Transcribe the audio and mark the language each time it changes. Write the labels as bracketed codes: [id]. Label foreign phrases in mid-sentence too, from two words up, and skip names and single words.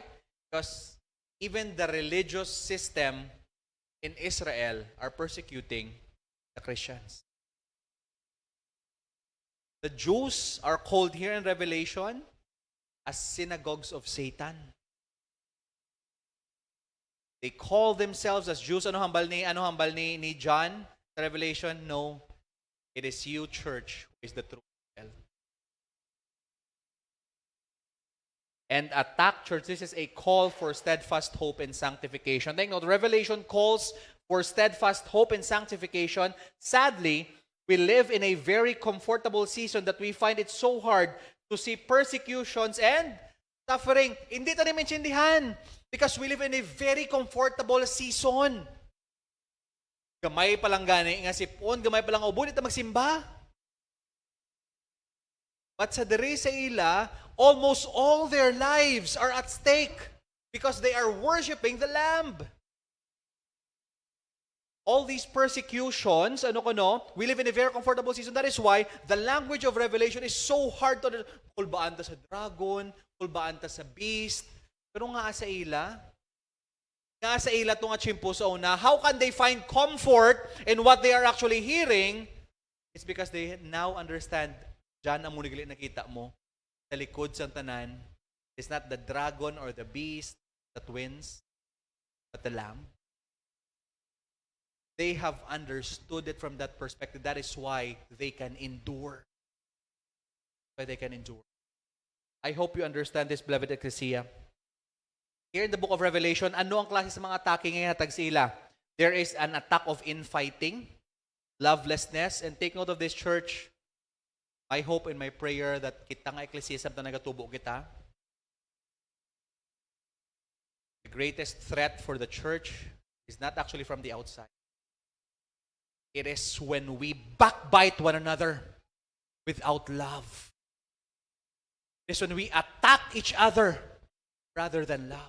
[en] Because even the religious system in Israel are persecuting the Christians. The Jews are called here in Revelation as synagogues of Satan. They call themselves as Jews. [hil] Ano hambal ni John sa Revelation? [en] No. It is you, church, who is the true Israel. And attack, church, this is a call for steadfast hope and sanctification. Take note, Revelation calls for steadfast hope and sanctification. Sadly, we live in a very comfortable season that we find it so hard to see persecutions and suffering. [tl] Hindi tayo maintindihan [en] because we live in a very comfortable season. [hil] Gamay palang gani nga sipon, gamay palang ubo, dito magsimba. But sa diri sa ila, [en] almost all their lives are at stake because they are worshiping the Lamb. All these persecutions, we live in a very comfortable season. That is why the language of Revelation is so hard to understand. [hil] Kulbaan ta sa dragon, kulbaan ta sa beast. Pero nga sa ila itong chimpo sa una, [en] how can they find comfort in what they are actually hearing? It's because they now understand, [hil] Diyan ang munigali nakita mo, sa likod sa tanan, [en] it's not the dragon or the beast that wins, but the Lamb. They have understood it from that perspective. That is why they can endure. Why they can endure. I hope you understand this, beloved Ecclesia. Here in the book of Revelation, [hil] ano ang klase sa mga atake ngayon hatag sila? [en] There is an attack of infighting, lovelessness, and take note of this, church. I hope in my prayer that [hil] kita nga Ecclesia na nagatubo kita. [en] The greatest threat for the church is not actually from the outside. It is when we backbite one another without love. It is when we attack each other rather than love.